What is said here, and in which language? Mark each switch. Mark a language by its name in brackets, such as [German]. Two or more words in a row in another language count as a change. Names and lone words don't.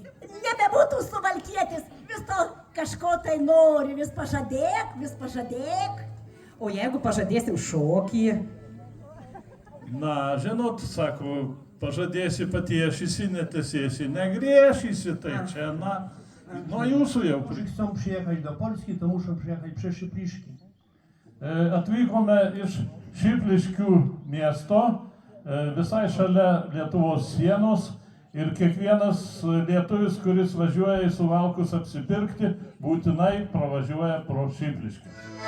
[Lithuanian] Nebebūtų suvalkietis, vis to kažko tai nori, vis pažadėk. O jeigu pažadėsim šokį? Na, žinot, sako, pažadėsi patiešysi, netesėsi, negrėšysi, tai čia, na, nuo jūsų jau. [Polish] Chcą przyjechać do Polski, to muszą przyjechać przez Szypliszki. [Lithuanian] Atvykome iš Šipliškių miesto, visai šalia Lietuvos sienos ir kiekvienas lietuvis, kuris važiuoja į Suvalkus apsipirkti, būtinai pravažiuoja pro Šipliškius.